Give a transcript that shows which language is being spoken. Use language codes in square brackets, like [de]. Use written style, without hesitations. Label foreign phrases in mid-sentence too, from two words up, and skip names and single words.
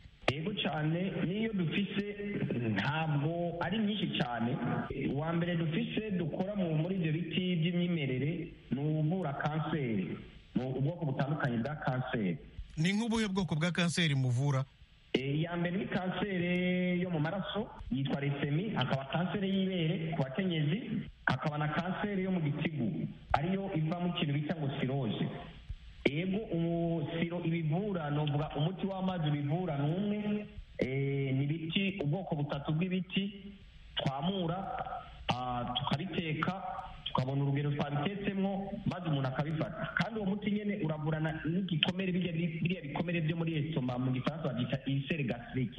[rn] Yego cyane, niyo dufise ntabwo ari nyinshi cyane. Uwa mbere dufise dukora muri ibyo biti by'imyimerere ni uvura kanseri, ni ubwoko butandukanye bwa kanseri. Ni nk'ubuhe bwoko bwa kanseri muvura? Iya mbere ni kanseri yo mu maraso yitwa lesemi, hakaba kanseri y'ibere ku bakenyezi, hakaba na kanseri yo mu gitigu ariyo iva mu kintu bita ngo siroje. Yego siro ibivura, novuga umuti w'amazi ubivura ni umwe. Ni ibiti, ubwoko butatu bw'ibiti twamura tukabiteka tukabona urugero twabitetsemo maze umuntu akabifata, kandi uwo muti nyene uravurana n'igikomere, biriya bikomere byo muri esitoma mu gifaransa babyita ibisere gastrike.